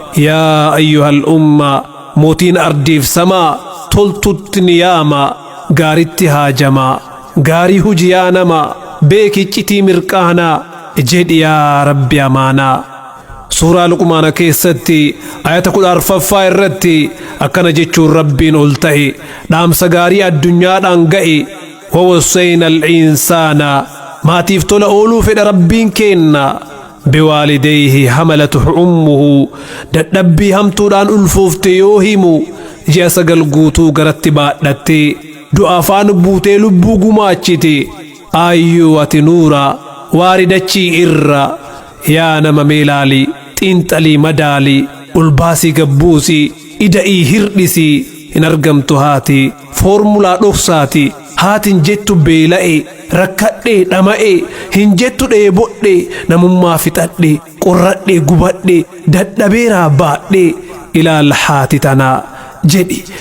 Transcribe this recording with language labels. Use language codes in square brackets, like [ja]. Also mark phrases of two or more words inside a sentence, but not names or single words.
[ar] يا أيها الأمة, [om] mootiin ardiif samaa, toltutti ni yaama, gaaritti haajama, gaarii huji yaa nama, beeki iccitii mirqaanaa, jedhi yaa Rabbi amaanaa. Suuraa Luqmaana keessatti ayata kudha arfaffaa irratti akkana jechuun Rabbiin ol ta'e, dhaamsa gaarii addunyaadhaan ga'e, [ar] "ووصينا الإنسان،" [om] maatiif tola ooluu fedha Rabbiin kenna, [ar] "بوالديه حملته أمه،" [om] dadhabbii hamtuudhaan ulfoofte yoo himu, ji'a sagal guutuu garatti baadhatte, du'a afaan buutee lubbuu gumaachite, aayyuu ati nuura, waari dachii irra, yaa nama meelaali, xiinxalii madaali, ulbaasii gabbuusi, ida'ii hirdhisi, hin argamtu haati, foormulaa dhoksaati, haatin jettu beela'e, rakkadhe dhama'e, hin jettu dheebodhe, namummaa fixadhe, qorradhe, gubadhe, dadhabeeraa baadhe, "Ilaal haati tana," jedhi.